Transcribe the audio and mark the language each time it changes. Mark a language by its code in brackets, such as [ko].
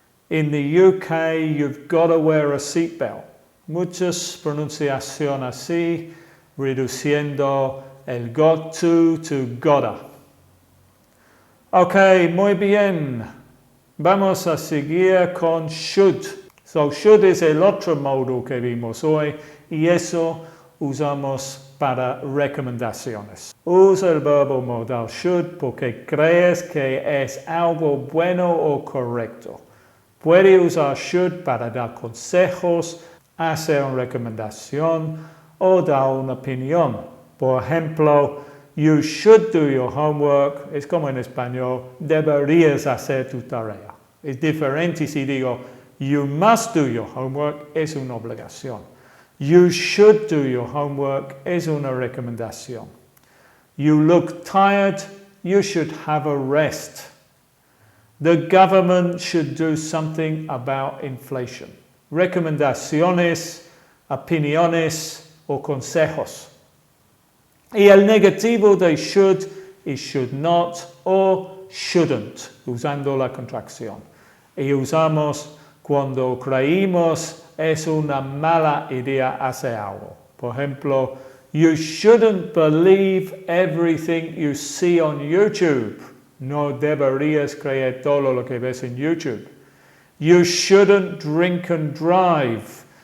[en] In the UK, you've got to wear a seatbelt. [es] Muchas pronunciación así, reduciendo el got to gotta. Ok, muy bien. Vamos a seguir con should. So, should es el otro modo que vimos hoy y eso usamos para recomendaciones. Usa el verbo modal should porque crees que es algo bueno o correcto. Puede usar should para dar consejos, hacer una recomendación o dar una opinión. Por ejemplo, [en] you should do your homework. [es] Es como en español, deberías hacer tu tarea. Es diferente si digo, [en] you must do your homework, [es] es una obligación. [en] You should do your homework [es] es una recomendación. [en] You look tired, you should have a rest. The government should do something about inflation. [es] Recomendaciones, opiniones o consejos. Y el negativo de should es should not o shouldn't, usando la contracción. Y usamos cuando creímos es una mala idea hacer algo. Por ejemplo, [en] you shouldn't believe everything you see on YouTube. [es] No deberías creer todo lo que ves en YouTube. [en] You shouldn't drink and drive.